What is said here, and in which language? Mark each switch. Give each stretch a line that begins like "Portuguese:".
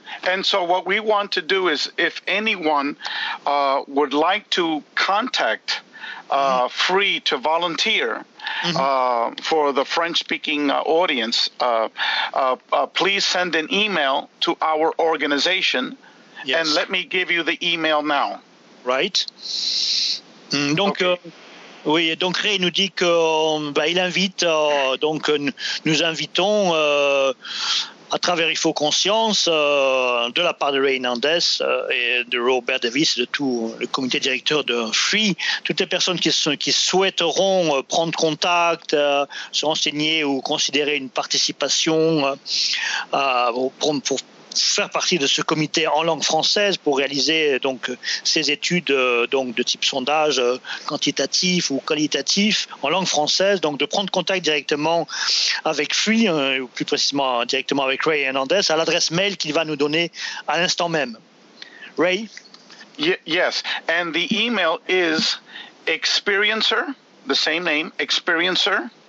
English: And so what we want to do is, if anyone would like to contact FREE to volunteer for the French-speaking audience, please send an email to our organization, yes. And let me give you the email now. Right. Donc, okay.
French: Oui, donc Ray nous dit qu'il invite, donc nous invitons à travers Il faut conscience, de la part de Ray Nandes et de Robert Davis, de tout le comité directeur de FREE, toutes les personnes qui souhaiteront prendre contact, se renseigner ou considérer une participation pour faire partie de ce comité en langue française pour réaliser donc, ces études donc, de type sondage quantitatif ou qualitatif en langue française, donc de prendre contact directement avec FREE, ou plus précisément directement avec Ray Hernandez, à l'adresse mail qu'il va nous donner à l'instant même. Ray?
English: Yes, and the email is experiencer, the same name, experiencer.